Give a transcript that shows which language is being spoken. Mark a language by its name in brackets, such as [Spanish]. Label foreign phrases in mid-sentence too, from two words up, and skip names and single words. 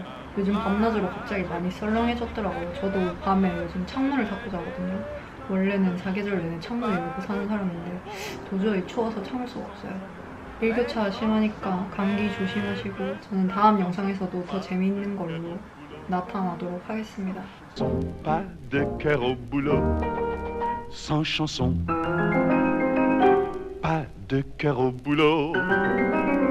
[Korean] 요즘 밤낮으로 갑자기 많이 썰렁해졌더라고요. 저도 밤에 요즘 창문을 닫고 자거든요. 원래는 사계절 내내 창문을 열고 사는 사람인데 도저히 추워서 참을 수가 없어요. 일교차 심하니까 감기 조심하시고 저는 다음 영상에서도 더 재미있는 걸로 나타나도록 하겠습니다. [French] Pas de cœur au boulot, sans chanson. Pas de cœur au boulot.